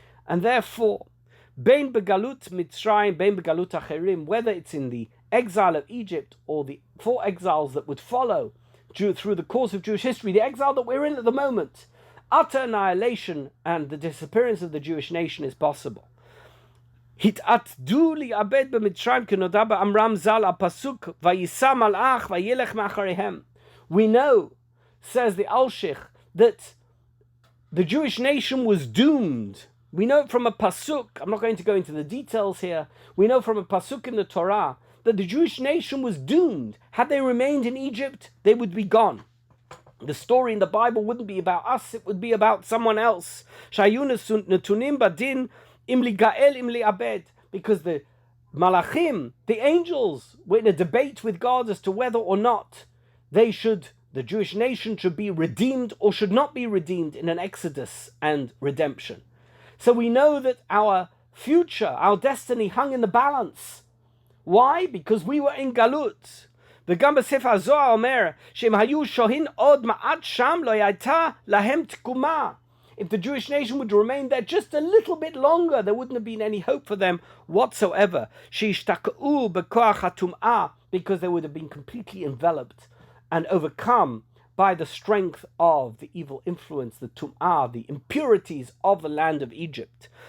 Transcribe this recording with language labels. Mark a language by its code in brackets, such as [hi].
[en] And therefore, [he] Bein Begalut Mitzrayim, Bein Begalut Acherim, [en] whether it's in the exile of Egypt or the 4 exiles that would follow through the course of Jewish history, the exile that we're in at the moment, utter annihilation and the disappearance of the Jewish nation is possible. [he] התעתדו להיאבד במצרים כנודע באמרם ז"ל הפסוק ויישא מלאך וילך מאחריהם. [en] We know, says the Al-Shikh, that the Jewish nation was doomed. We know from a pasuk, I'm not going to go into the details here, we know from a pasuk in the Torah that the Jewish nation was doomed. Had they remained in Egypt, they would be gone. The story in the Bible wouldn't be about us, it would be about someone else. [he] שהיו נתונים בדין im ligael im liabed, [en] because the malachim, the angels, were in a debate with God as to whether or not the Jewish nation should be redeemed or should not be redeemed in an exodus and redemption. So we know that our future, our destiny hung in the balance. Why? Because we were in galut. [he] וגם בספר הזוהר אומר שהם היו שוהים עוד מעט שם לא הייתה להם תקומה. [en] If the Jewish nation would remain there just a little bit longer, there wouldn't have been any hope for them whatsoever. [he] שהשתקעו בכוח הטומאה, [en] because they would have been completely enveloped and overcome by the strength of the evil influence, the tum'ah, the impurities of the land of Egypt.